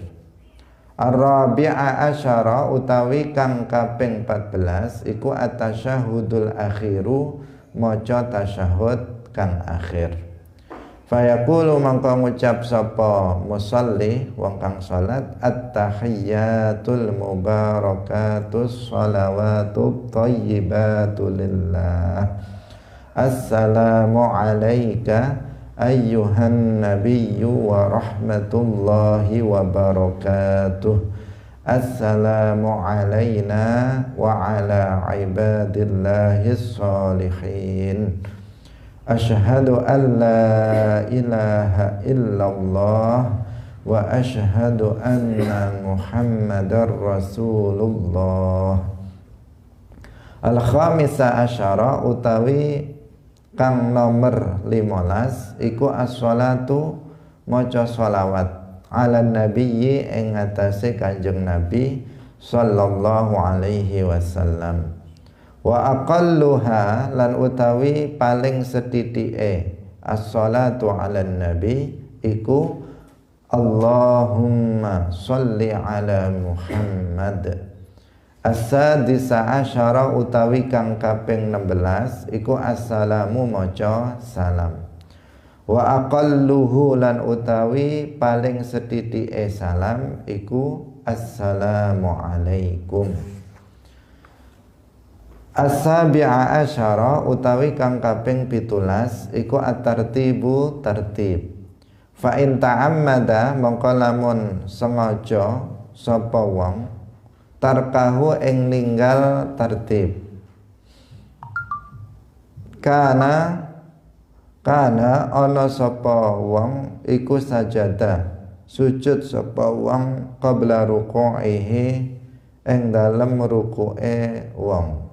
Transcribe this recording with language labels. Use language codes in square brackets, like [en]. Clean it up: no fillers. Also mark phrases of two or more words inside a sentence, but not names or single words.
[ar] الرابع عشر [jv] utawi kang kaping 14 iku [ar] التشهد الأخير [jv] maca tasyahud kang akhir. [ar] Fayaqulu [jv] mangka ngucap sapa [ar] musalli [jv] wong kang salat [ar] التحيات المباركات الصلوات الطيبات لله. السلام عليك أيها النبي ورحمة الله وبركاته. السلام علينا وعلى عباد الله الصالحين. أشهد أن لا إله إلا الله وأشهد أن محمدا رسول الله. الخامس عشر [jv] utawi kang nomor 15 iku as-shalatu maca sholawat [ar] على النبي [jv] ing atase Kanjeng Nabi [ar] صلى الله عليه وسلم. وأقلها [jv] lan utawi paling sedithike [ar] الصلاة على النبي iku اللهم صل على محمد. السادس عشر [jv] utawi kang kaping 16 iku assalamu maca salam. [ar] وأقله [jv] lan utawi paling sedithike salam iku [ar] السلام عليكم. السابع عشر [jv] utawi kang kaping 17 iku at-tartibu tertib. [ar] فإن تعمد [jv] mongko lamun sengaja sapa wong tarkahu ing ninggal tertib. Kana ana sapa wong iku sajadah sujud sapa wong [ar] قبل ركوعه [jv] ing dalem ruku'e wong.